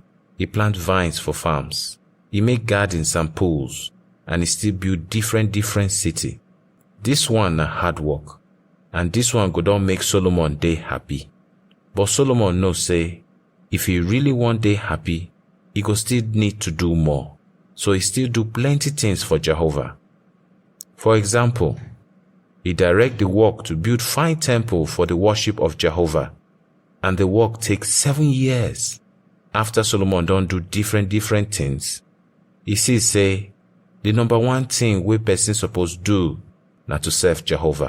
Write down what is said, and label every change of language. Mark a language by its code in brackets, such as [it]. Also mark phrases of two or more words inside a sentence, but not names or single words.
[pcm] He plant vines for farms. He make gardens and pools, and he still build different city. This one na hard work, and this one go don make Solomon dey happy. But Solomon know say, if he really want dey happy, he go still need to do more. So he still do plenty things for Jehovah. For example, he direct the work to build fine temple for the worship of Jehovah, and the work takes 7 years. After Solomon don do different things, he see say, the number one thing wey person suppose do na to serve Jehovah.